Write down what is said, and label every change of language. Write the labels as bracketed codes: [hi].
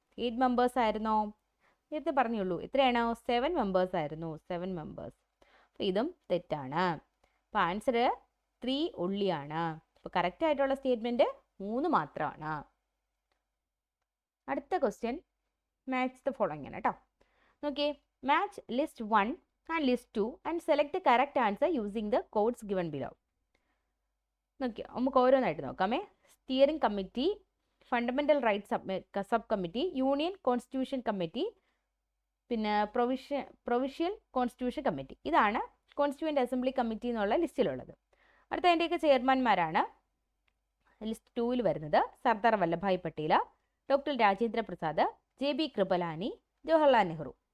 [ml] 8 members ആയിരുന്നോ? നേരത്തെ പറഞ്ഞുള്ളൂ. എത്രയാണ്? 7 മെമ്പേഴ്സ് ആയിരുന്നു. 7 മെമ്പേഴ്സ്. അപ്പോൾ ഇതും തെറ്റാണ്. അപ്പോൾ ആൻസർ 3 ഒള്ളിയാണ്. അപ്പോൾ കറക്റ്റ് ആയിട്ടുള്ള സ്റ്റേറ്റ്മെൻറ്റ് 3 മാത്രമാണ്. അടുത്ത ക്വസ്റ്റ്യൻ, മാച്ച് ദ ഫോളോയിങ് ആണ് കേട്ടോ. നോക്കിയേ, [en] Match list 1 and list 2 and select the correct answer using the codes given below. [ml] നോക്കിയോ, നമുക്ക് ഓരോന്നായിട്ട് നോക്കാമേ. Steering committee, fundamental rights sub committee, union constitution committee, പിന്നെ പ്രൊവിഷ്യൽ കോൺസ്റ്റിറ്റ്യൂഷൻ കമ്മിറ്റി. ഇതാണ് കോൺസ്റ്റിറ്റ്യൂവൻ്റ് അസംബ്ലി കമ്മിറ്റി എന്നുള്ള ലിസ്റ്റിലുള്ളത്. അടുത്ത അതിൻ്റെയൊക്കെ ചെയർമാൻമാരാണ് ലിസ്റ്റ് 2-ൽ വരുന്നത് സർദാർ വല്ലഭായ് പട്ടേൽ, ഡോക്ടർ രാജേന്ദ്ര പ്രസാദ്, JB കൃപലാനി, ജവഹർലാൽ നെഹ്റു.